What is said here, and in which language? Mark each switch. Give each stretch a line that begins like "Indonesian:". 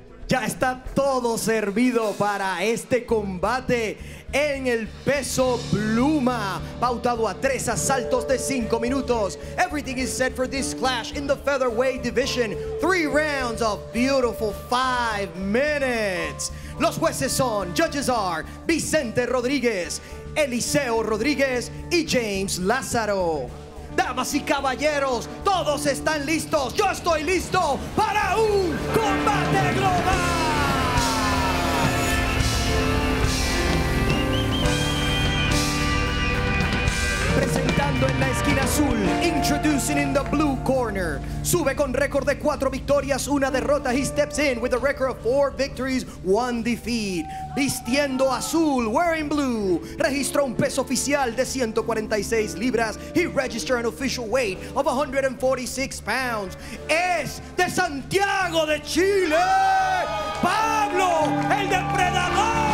Spanish: Ya está todo servido para este combate en el peso pluma, pautado a 3 asaltos de 5 minutos.
English: Everything is set for this clash in the featherweight division. 3 rounds of beautiful 5 minutes.
Spanish: Los jueces son,
English: judges are
Spanish: Vicente Rodríguez, Eliseo Rodríguez y James Lázaro. Damas y caballeros, todos están listos. Yo estoy listo para un combate global. Entrando en la esquina azul,
English: introducing in the blue corner.
Spanish: Sube con récord de 4 victorias, 1 derrota.
English: He steps in with a record of 4 victories, 1 defeat.
Spanish: Vistiendo azul,
English: wearing blue.
Spanish: Registró un peso oficial de 146 libras.
English: He registered an official weight of 146 pounds.
Spanish: Es de Santiago de Chile, Pablo, el depredador.